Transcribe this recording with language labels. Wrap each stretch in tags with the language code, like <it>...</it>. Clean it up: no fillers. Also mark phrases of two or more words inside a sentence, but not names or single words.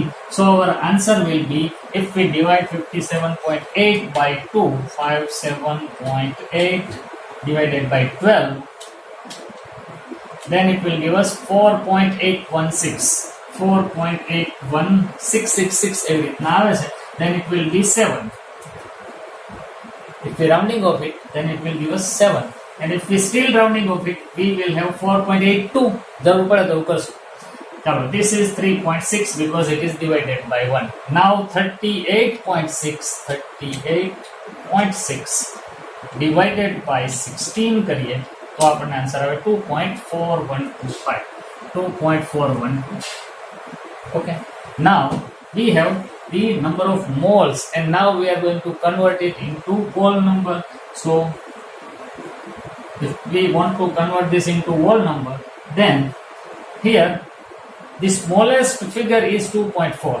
<en>So our answer will be, if we divide 57.8 by 2, 57.8 divided by 12, then it will give us 4.816.</en> <gu>4.81666 every રીતના આવે છે.</gu> <en>Then it will be 7. If we rounding off it, then it will give us 7. And if we still rounding off it, we will have 4.82.</en> <gu>જરૂર પડે તો કરશું. ચાલો,</gu> <en>this is 3.6 because it is divided by 1. Now 38.6 divided by 16</en> <gu>કરીએ તો આપણને આન્સર આવે 2.4125. 2.412.</gu> <en>Okay. Now we have the number of moles, and now we are going to convert it into whole number. So if we want to convert this into whole number, then here the smallest figure is 2.4.</en>